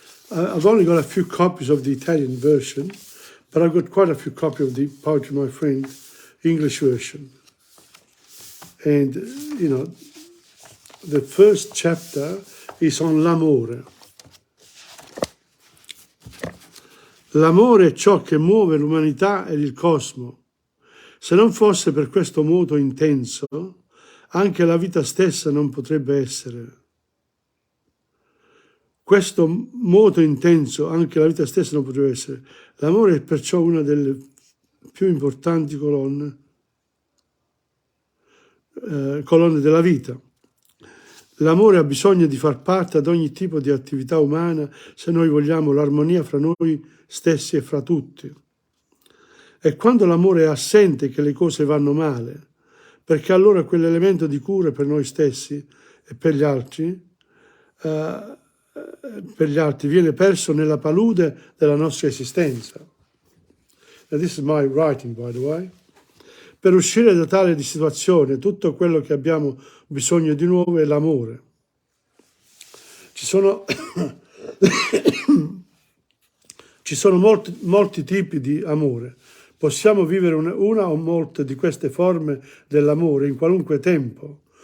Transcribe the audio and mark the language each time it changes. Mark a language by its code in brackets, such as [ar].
[en] I've only got a few copies of the Italian version, but I've got quite a few copies of the Poetry, My Friend, English version. And, the first chapter is on l'amore. [it] L'amore è ciò che muove l'umanità ed il cosmo. Se non fosse per questo moto intenso, anche la vita stessa non potrebbe essere. questo moto intenso, anche la vita stessa non potrebbe essere. L'amore è perciò una delle più importanti colonne della vita. L'amore ha bisogno di far parte ad ogni tipo di attività umana se noi vogliamo l'armonia fra noi stessi e fra tutti. È quando l'amore è assente che le cose vanno male, perché allora quell'elemento di cura per noi stessi e per gli altri viene perso nella palude della nostra esistenza. [en] And this is my writing, by the way. [it] Per uscire da tale situazione, tutto quello che abbiamo bisogno di nuovo è l'amore. Ci sono molti tipi di amore. Possiamo vivere una o molte di queste forme dell'amore in qualunque tempo.